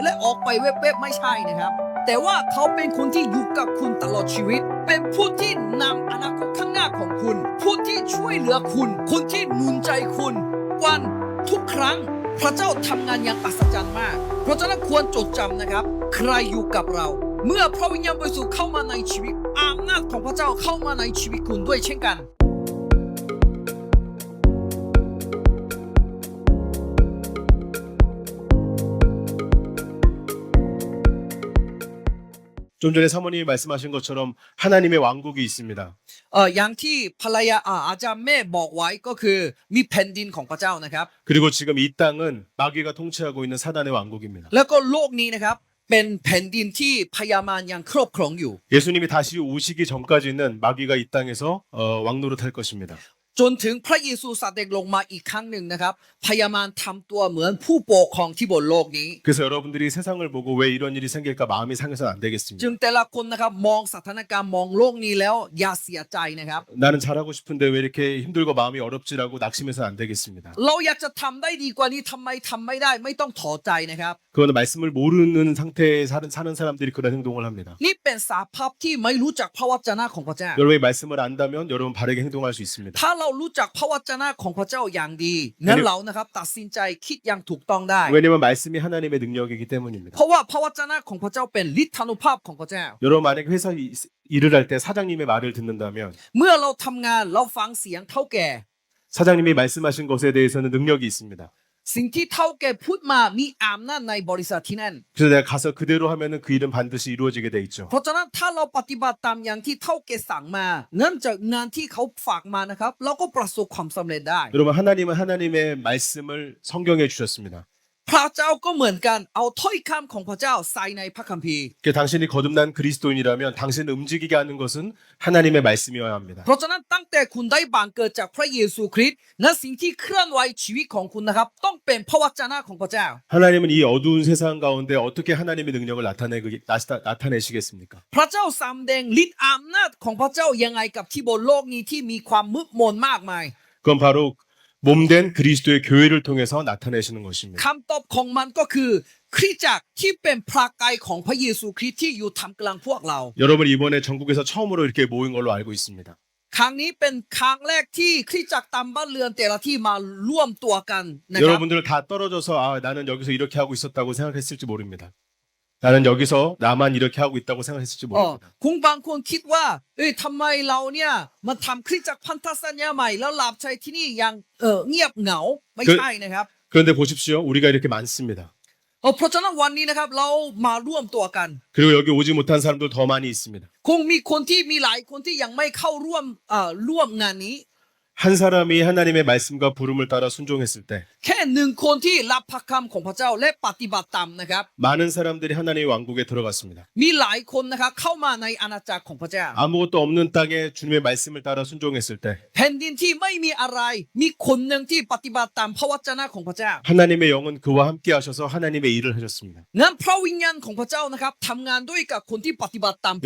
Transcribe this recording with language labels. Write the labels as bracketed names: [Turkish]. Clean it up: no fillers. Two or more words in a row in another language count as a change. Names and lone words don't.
[Thai] และออกไปเว็บไม่ใช่นะครับแต่ว่าเขาเป็นคนที่อยู่กับคุณตลอดชีวิตเป็นผู้ที่นำอนาคตข้างหน้าของคุณผู้ที่ช่วยเหลือคุณคนที่หนุนใจคุณวันทุกครั้งพระเจ้าทำงานอย่างอัศจรรย์มากเพราะฉะนั้นควรจดจำนะครับใครอยู่กับเราเมื่อพระวิญญาณบริสุทธิ์เข้ามาในชีวิตอำนาจของพระเจ้าเข้ามาในชีวิตคุณด้วยเช่นกัน [Korean] 좀 전에 사모님이 말씀하신 것처럼 하나님의 왕국이 있습니다. [Thai] อย่างที่ภรรยาอาจารย์แม่บอกไว้ก็คือมีแผ่นดินของพระเจ้านะครับ [Korean] 그리고 지금 이 땅은 마귀가 통치하고 있는 사단의 왕국입니다. [Thai] แล้วก็โลกนี้นะครับเป็นแผ่นดินที่พญามารยังครอบครองอยู่ [Korean] 예수님이 다시 오시기 전까지는 마귀가 이 땅에서 왕노릇할 것입니다. [Thai] จนถึงพระเยซูเสด็จลงมาอีกครั้งหนึ่งนะครับพญามารทำตัวเหมือนผู้ปกครองที่บนโลกนี้ [Korean] 그래서 여러분들이 세상을 보고 왜 이런 일이 생길까 마음이 상해서는 안 되겠습니다. [Thai] จึงแต่ละคนนะครับมองสถานการณ์มองโลกนี้แล้วอย่าเสียใจนะครับ [Korean] 나는 잘하고 싶은데 왜 이렇게 힘들고 마음이 어렵지라고 낙심해서는 안 되겠습니다. [Thai] เราอยากจะทำได้ดีกว่านี้ทำไมทำไม่ได้ไม่ต้องท้อใจนะครับ [Korean] 그거는 말씀을 모르는 상태에 사는 사람들이 그런 행동을 합니다. [Thai] นี่เป็นสภาพที่ไม่รู้จักพระวจนะของพระเจ้า [Korean] 여러분이 말씀을 안다면 여러분 바르게 행동할 수 있습니다. [Thai] ถ้าเรารู้จักพระวจนะของพระเจ้าอย่างดีงั้นเรานะครับตัดสินใจคิดอย่างถูกต้องได้ [Korean] 왜냐면 말씀이 하나님의 능력이기 때문입니다. [Thai] เพราะว่าพระวจนะของพระเจ้าเป็นฤทธานุภาพของพระเจ้า [Korean] 여러분 만약에 회사 일을 할 때 사장님의 말을 듣는다면 [Thai] เมื่อเราทำงานเราฟังเสียงเท่าแก่ [Korean] 사장님이 말씀하신 것에 대해서는 능력이 있습니다. [Thai] สิ่งที่เท่าแก่พูดมามีอำนาจในบริษัทที่นั่น [Korean] 그래서 내가 가서 그대로 하면은 그 일은 반드시 이루어지게 돼 있죠. [Thai] เพราะฉะนั้นถ้าเราปฏิบัติตามอย่างที่เท่าแก่สั่งมานั่นจากงานที่เขาฝากมานะครับเราก็ประสบความสำเร็จได้ [Korean] 여러분 하나님은 하나님의 말씀을 성경에 주셨습니다. [Thai] พระเจ้าก็เหมือนกันเอาถ้อยคำของพระเจ้าใส่ในพระคัมภีร์ [Korean] 그러니까 당신이 거듭난 그리스도인이라면 당신을 움직이게 하는 것은 하나님의 말씀이어야 합니다. [Thai] เพราะฉะนั้นตั้งแต่คุณได้บังเกิดจากพระเยซูคริสต์นั้นสิ่งที่เคลื่อนไหวชีวิตของคุณนะครับต้องเป็นพระวจนะของพระเจ้า [Korean] 하나님은 이 어두운 세상 가운데 어떻게 하나님의 능력을 나타내시겠습니까? [Thai] พระเจ้าสำแดงฤทธิ์อำนาจของพระเจ้ายังไงกับที่บนโลกนี้ที่มีความมืดมนมากมาย [Korean] 그건 바로 몸된 그리스도의 교회를 통해서 나타내시는 것입니다. [Thai] คำตอบของมันก็คือคริสตจักรที่เป็นพระกายของพระเยซูคริสต์ที่อยู่ท่ามกลางพวกเรา [Korean] 여러분 이번에 전국에서 처음으로 이렇게 모인 걸로 알고 있습니다. [Thai] ครั้งนี้เป็นครั้งแรกที่คริสตจักรตามบ้านเรือนแต่ละที่มาร่วมตัวกันนะครับ [Korean] 여러분들 다 떨어져서 나는 여기서 이렇게 하고 있었다고 생각했을지 모릅니다. 나는 여기서 나만 이렇게 하고 있다고 생각했을지 모릅니다. [Thai] คงบางคนคิดว่าทำไมเราเนี่ยมาทำคริสตจักรพันธสัญญาใหม่แล้วหลับใจที่นี่ยังเงียบเหงาไม่ใช่นะครับ [Korean] 그런데 보십시오. 우리가 이렇게 많습니다. [Thai] เพราะฉะนั้นวันนี้นะครับเรามาร่วมตัวกัน [Korean] 그리고 여기 오지 못한 사람들 더 많이 있습니다. [Thai] คงมีคนที่มีหลายคนที่ยังไม่เข้าร่วมงานนี้ [Korean] 한 사람이 하나님의 말씀과 부름을 따라 순종했을 때 [Thai] แค่หนึ่งคนที่รับพระคำของพระเจ้าและปฏิบัติตามนะครับ [Korean] 많은 사람들이 하나님의 왕국에 들어갔습니다. [Thai] มีหลายคนนะครับเข้ามาในอาณาจักรของพระเจ้า [Korean] 아무것도 없는 땅에 주님의 말씀을 따라 순종했을 때 [Thai] แผ่นดินที่ไม่มีอะไรมีคนหนึ่งที่ปฏิบัติตามพระวจนะของพระเจ้า [Korean] 하나님의 영은 그와 함께 하셔서 하나님의 일을 하셨습니다. [Thai] นั้นพระวิญญาณของพระเจ้านะครับทำงานด้วยกับคนที่ปฏิบัติตามพระว